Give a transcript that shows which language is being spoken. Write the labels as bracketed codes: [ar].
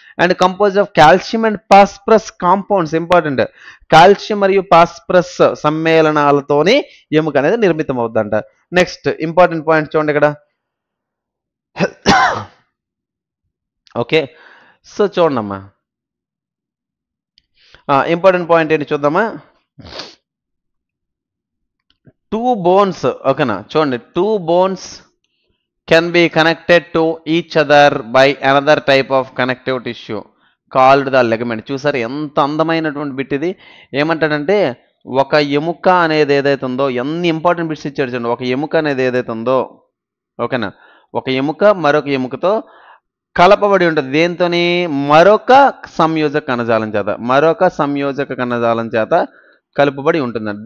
[en] and compose of calcium and phosphorus compounds, important, [te] calcium మరియు phosphorus సమ్మేళనాలతోని ఎముక అనేది నిర్మితం అవుతుందంట. నెక్స్ట్ ఇంపార్టెంట్ పాయింట్ చూడండి ఇక్కడ. ఓకే, సో చూడండి అమ్మా, ఇంపార్టెంట్ పాయింట్ ఏంటి చూద్దామా. [en] Two bones, ఓకేనా, చూడండి, two bones can be connected to each other by another type of connective tissue called the ligament. [te] చూసారు ఎంత అందమైనటువంటి బిట్ ఇది. ఏమంటాడంటే ఒక ఎముక అనేది ఏదైతే ఉందో, ఎన్ని ఇంపార్టెంట్ బిట్స్ ఇచ్చాడు చూడండి. ఒక ఎముక అనేది ఏదైతే ఉందో, ఓకేనా, ఒక ఎముక మరొక ఎముకతో కలపబడి ఉంటుంది. దేంతోని, మరొక సంయోజక కణజాలం చేత, మరొక సంయోజక కణజాలం చేత కలుపబడి ఉంటుందండి.